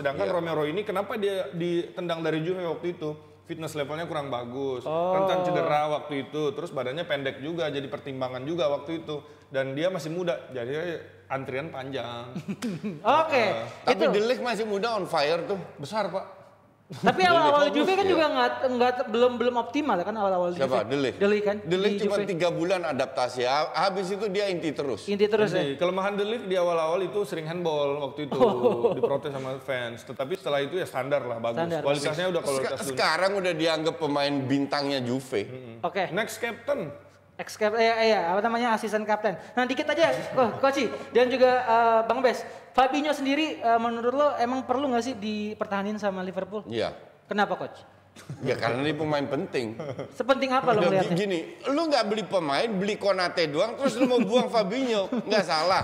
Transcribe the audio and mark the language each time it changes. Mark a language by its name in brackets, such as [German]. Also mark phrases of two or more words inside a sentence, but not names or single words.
[Indonesian] Sedangkan Romero ini kenapa dia ditendang dari Juve waktu itu? [English] Fitness levelnya [Indonesian] kurang bagus, rentan cedera waktu itu, terus badannya pendek juga, jadi pertimbangan juga waktu itu. Dan dia masih muda, jadi antrian panjang. Oke. Tapi De Ligt masih muda, [English] on fire tuh. [Indonesian] Besar Pak. Tapi awal-awal Juve kan juga belum optimal kan awal-awal Juve. Siapa? De Ligt? De Ligt kan? De Ligt cuma 3 bulan adaptasi, habis itu dia inti terus. Inti terus ya? Kelemahan De Ligt di awal-awal itu sering handball waktu itu, diprotes sama fans. Tetapi setelah itu ya standar lah, bagus. Kualitasnya udah kualitas dunia. Sekarang udah dianggap pemain bintangnya Juve. Oke. [English] Next captain. Ex-captain, [Indonesian] apa namanya, asisten kapten. Nah dikit aja, Coach dan juga Bang Bes. Fabinho sendiri menurut lo emang perlu nggak sih dipertahanin sama Liverpool? Iya. Kenapa Coach? Ya karena dia pemain penting. Sepenting apa lo ngeliatnya? Gini, lu nggak beli pemain, beli Konate doang, terus lu mau buang Fabinho, nggak salah.